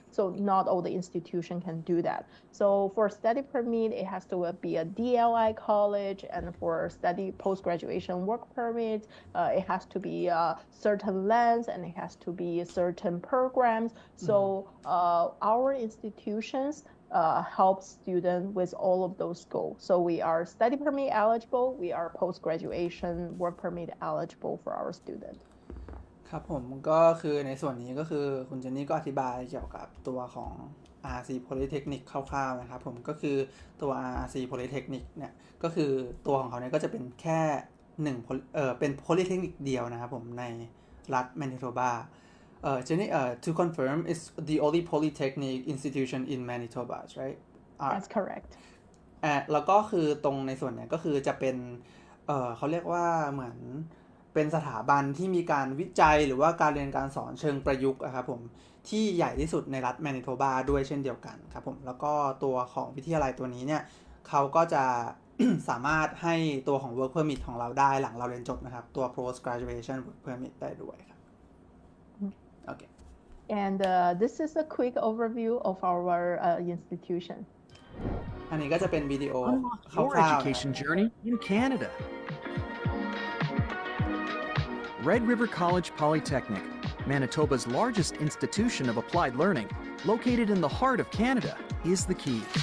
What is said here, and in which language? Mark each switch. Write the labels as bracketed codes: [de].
[en] So not all the institution can do that. So for study permit, it has to be a DLI college, and for study post-graduation work permit, it has to be certain length and it has to be certain programs. So our institutions help students with all of those goals. So we are study permit eligible, we are post-graduation work permit eligible for our student. [th] ครับผมก็คือในส่วนนี้ก็คือคุณเจนนี่ก็อธิบายเกี่ยวกับตัวของ RRC Polytechnic คร่าวๆนะครับผมก็คือตัว RRC Polytechnic เนี่ยก็คือตัวของเขาเนี่ยก็จะเป็นแค่เป็น Polytechnic เดียวนะครับผมในรัฐ Manitoba [en] Jenny to confirm it's the only Polytechnic institution in Manitoba right That's correct [th] แล้วก็คือตรงในส่วนเนี้ยก็คือจะเป็นเขาเรียกว่าเหมือนเป็นสถาบันที่มีการวิจัยหรือว่าการเรียนการสอนเชิงประยุกต์ครับผมที่ใหญ่ที่สุดในรัฐแมนิโทบาด้วยเช่นเดียวกันครับผมแล้วก็ตัวของวิทยาลัยตัวนี้เนี่ยเขาก็จะ สามารถให้ตัวของ work permit ของเราได้หลังเราเรียนจบนะครับตัว post graduation work permit ได้ด้วยครับโอเค [en] And this is a quick overview of our institution [th] อันนี้ก็จะเป็นวิดีโอ [en] Your [th] คร่าวๆ [en] education journey in Canada. Red River College Polytechnic, Manitoba's largest institution of applied learning, located in the heart of Canada, is the key.